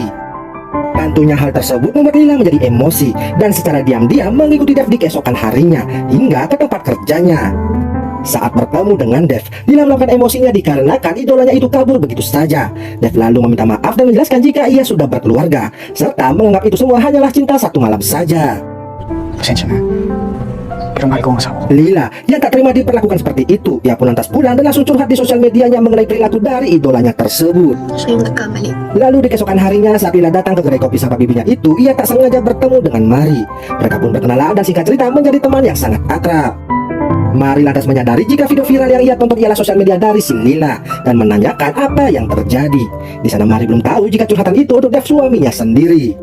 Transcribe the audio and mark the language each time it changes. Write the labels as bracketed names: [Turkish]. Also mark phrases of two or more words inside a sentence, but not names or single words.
[Indonesian] Tentunya hal tersebut membuat Lila menjadi emosi dan secara diam-diam mengikuti Dev di keesokan harinya hingga ke tempat kerjanya. Saat bertemu dengan Dev, Lila melakukan emosinya dikarenakan idolanya itu kabur begitu saja. Dev lalu meminta maaf dan menjelaskan jika ia sudah berkeluarga, serta menganggap itu semua hanyalah cinta satu malam saja. [Filipino] Pasensya na. Pero mahal ko ang asawa ko. [Indonesian] Lila yang tak terima diperlakukan seperti itu, ia pun lantas pulang dan langsung curhat di sosial medianya mengenai perilaku dari idolanya tersebut. [Filipino] Siya yung nagkamali. [Indonesian] Lalu di keesokan harinya saat Lila datang ke kedai kopi sahabat bibinya itu, ia tak sengaja bertemu dengan Mari. Mereka pun berkenalan dan singkat cerita menjadi teman yang sangat akrab. Mari lantas menyadari jika video viral yang ia tonton ialah sosial media dari si Lila dan menanyakan apa yang terjadi. Di sana Mari belum tahu jika curhatan itu untuk Dev suaminya sendiri.